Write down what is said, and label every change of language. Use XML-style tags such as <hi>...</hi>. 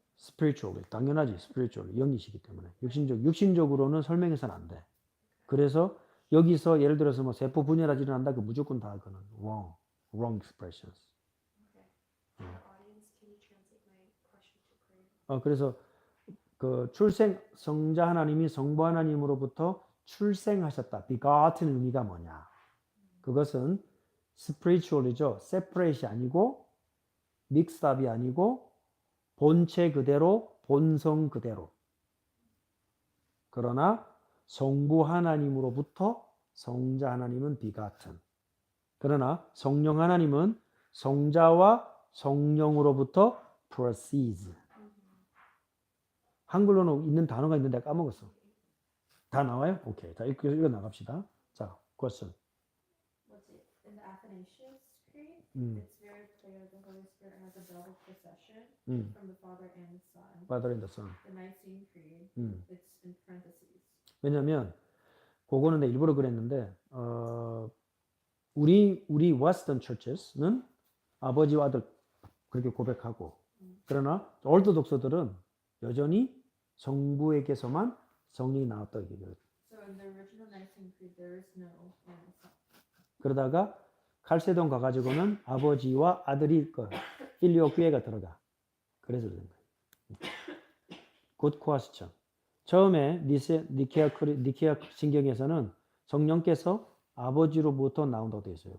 <ko>spiritually 당연하지 spiritually 영이시기 때문에 육신적으로는 설명해서는 안 돼. 그래서 여기서 예를 들어서 뭐 세포 분열이 일어난다 그 무조건 다 그는</ko> <en>wrong expressions. Okay. Audience, can you translate my question to Korean?</en> <ko>그래서 그 성자 하나님이 성부 하나님으로부터 출생하셨다. begotten 의미가 뭐냐? 그것은 spiritual이죠. separate이 아니고 mixed up이 아니고 본체 그대로 본성 그대로. 그러나 성부 하나님으로부터 성자 하나님은 begotten. 그러나 성령 하나님은 성자와 성령으로부터 proceeds. 한글로는 있는 단어가 있는데 까먹었어. 다 나와요? 오케이. 자, 읽어 나갑시다. 자, question.</ko> <en>What's it? In the Athanasius Creed, 음, it's very clear the Holy Spirit has a double procession 음. from the Father and the Son. Father and the Son. The Nicene Creed, it's in parentheses.</en> <ko>왜냐면 그거는 내가 일부러 그랬는데 우리</ko> <en>Western churches</en> <ko>는 아버지와 아들 그렇게 고백하고 그러나 orthodox들은 여전히 성부에게서만 성령이 나왔다 얘기해요.</ko> <en>So in the original Nicene Creed, there is no and the Son.</en> <ko>그러다가 칼세돈 가가지고는 아버지와 아들이 필리오피에가 들어가. 그래서 그런 거예요.</ko> <en>Good question.</en> <ko>처음에 니케아 신경에서는 성령께서 아버지로부터 나온다고 되어 있어요.</ko>